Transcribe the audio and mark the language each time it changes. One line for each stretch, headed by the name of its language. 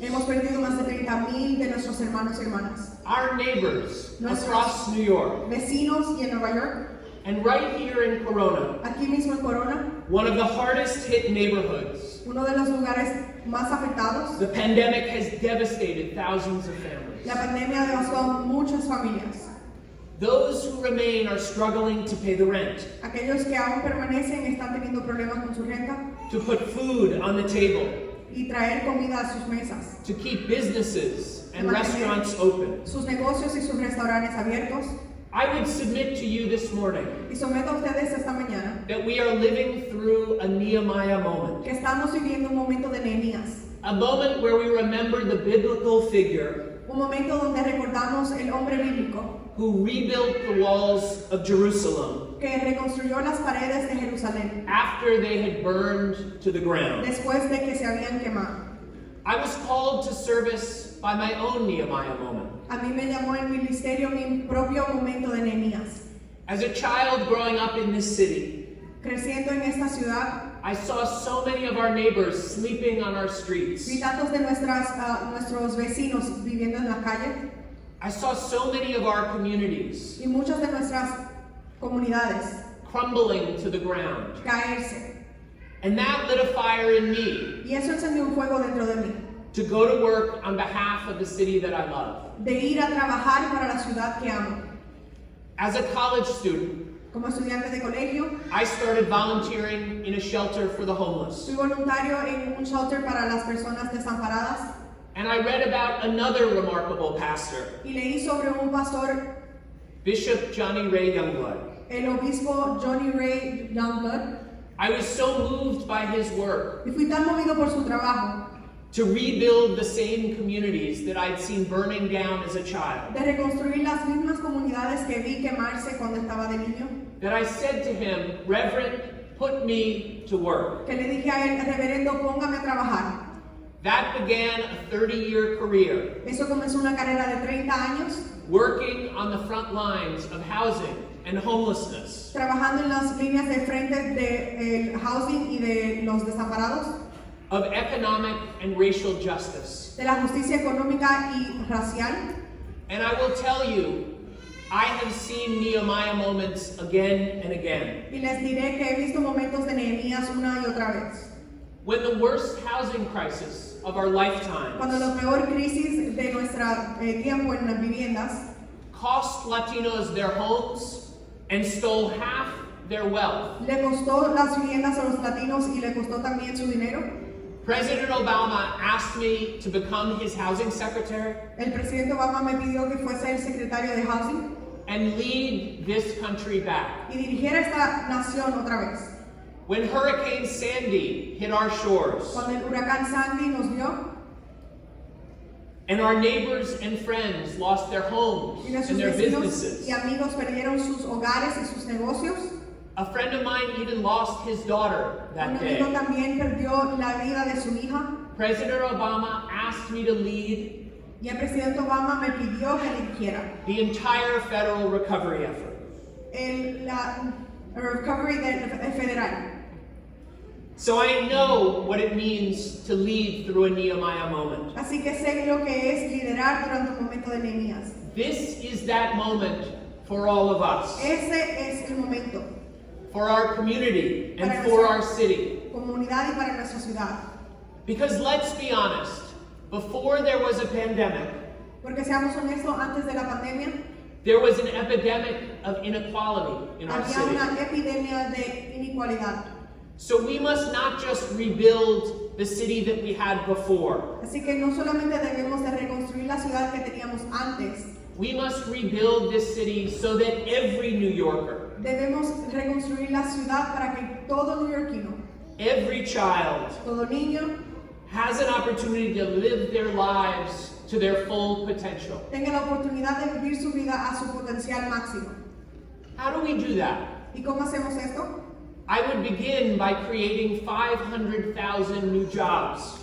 Spanish: Hemos perdido más de 30,000 de nuestros hermanos y hermanas.
English: Our neighbors
Spanish: Nuestros
English: across New York,
Spanish: vecinos y en Nueva York,
English: and right here in Corona,
Spanish: aquí mismo en Corona,
English: one of the hardest hit neighborhoods.
Spanish: uno de los lugares más afectados.
English: The pandemic has devastated thousands of families.
Spanish: La pandemia devastó a muchas familias.
English: Those who remain are struggling to pay the rent,
Spanish: Aquellos que aún permanecen están teniendo problemas con su renta
English: to put food on the table,
Spanish: y traer comida a sus mesas,
English: to keep businesses and restaurants open.
Spanish: sus negocios y sus restaurantes abiertos.
English: I would submit to you this morning
Spanish: Y someto a ustedes esta mañana
English: that we are living through a Nehemiah moment,
Spanish: que estamos viviendo un momento de Nehemías,
English: a moment where we remember the biblical figure
Spanish: un momento donde recordamos el hombre bíblico
English: who rebuilt the walls of Jerusalem
Spanish: que reconstruyó las paredes de Jerusalén
English: after they had burned to the ground.
Spanish: después de que se habían quemado.
English: I was called to service by my own Nehemiah moment.
Spanish: A mí me llamó en mi ministerio mi propio momento de Nehemías.
English: As a child growing up in this city,
Spanish: Creciendo en esta ciudad,
English: I saw so many of our neighbors sleeping on our streets.
Spanish: vi tantos de nuestros vecinos viviendo en la calle
English: I saw so many of our communities
Spanish: y muchas de nuestras comunidades
English: crumbling to the ground.
Spanish: caerse.
English: And that lit a fire in me
Spanish: Y eso encendió un fuego dentro de mí,
English: to go to work on behalf of the city that I love.
Spanish: de ir a trabajar para la ciudad que amo.
English: As a college student,
Spanish: Como estudiante de colegio,
English: I started volunteering in a shelter for the homeless.
Spanish: fui voluntario en un shelter para las personas desamparadas
English: And I read about another remarkable pastor,
Spanish: y leí sobre un pastor,
English: Bishop Johnny Ray Youngblood.
Spanish: el obispo Johnny Ray Youngblood,
English: I was so moved by his work
Spanish: y fui tan movido por su trabajo
English: to rebuild the same communities that I'd seen burning down as a child,
Spanish: de reconstruir las mismas comunidades que vi quemarse cuando estaba de niño,
English: that I said to him, Reverend put me to work.
Spanish: que le dije a él, reverendo, póngame a trabajar.
English: That began a 30-year career,
Spanish: Eso comenzó una carrera de 30 años,
English: working on the front lines of housing and homelessness,
Spanish: trabajando en las líneas de frente del housing y de los desamparados,
English: of economic and racial justice.
Spanish: de la justicia económica y racial.
English: And I will tell you, I have seen Nehemiah moments again and again.
Spanish: Y les diré que he visto momentos de Nehemías una y otra vez.
English: When the worst housing crisis of our lifetimes
Spanish: Cuando la peor crisis de nuestro tiempo en las viviendas
English: cost Latinos their homes and stole half their wealth,
Spanish: le costó las viviendas a los latinos y le costó también su dinero,
English: President Obama asked me to become his housing secretary
Spanish: el presidente Obama me pidió que fuese el secretario de housing
English: and lead this country back.
Spanish: y dirigiera esta nación otra vez.
English: When Hurricane Sandy hit our shores
Spanish: Cuando el huracán Sandy nos vio
English: and our neighbors and friends lost their homes
Spanish: y nuestros
English: and their
Spanish: vecinos
English: businesses,
Spanish: y amigos perdieron sus hogares y sus negocios,
English: a friend of mine even lost his daughter
Spanish: un
English: that
Spanish: amigo
English: day.
Spanish: también perdió la vida de su hija
English: President Obama asked me to lead
Spanish: y el presidente Obama me pidió que dirigiera
English: the entire federal recovery effort.
Spanish: la recovery federal.
English: So I know what it means to lead through a Nehemiah moment.
Spanish: Así que sé lo que es liderar durante un momento de Nehemías.
English: This is that moment for all of us,
Spanish: Ese es el momento,
English: for our community and for our city.
Spanish: comunidad y para nuestra ciudad.
English: Because let's be honest, before there was a pandemic,
Spanish: Porque seamos honestos, antes de la pandemia
English: there was an epidemic of inequality in our
Spanish: había
English: city.
Spanish: una epidemia de inigualdad.
English: So we must not just rebuild the city that we had before.
Spanish: Así que no solamente debemos de reconstruir la ciudad que teníamos antes,
English: We must rebuild this city so that every New Yorker,
Spanish: debemos reconstruir la ciudad para que todo neoyorquino,
English: every child,
Spanish: todo niño,
English: has an opportunity to live their lives to their full potential.
Spanish: tenga la oportunidad de vivir su vida a su potencial máximo.
English: How do we do that?
Spanish: ¿Y cómo hacemos esto?
English: I would begin by creating 500,000 new jobs.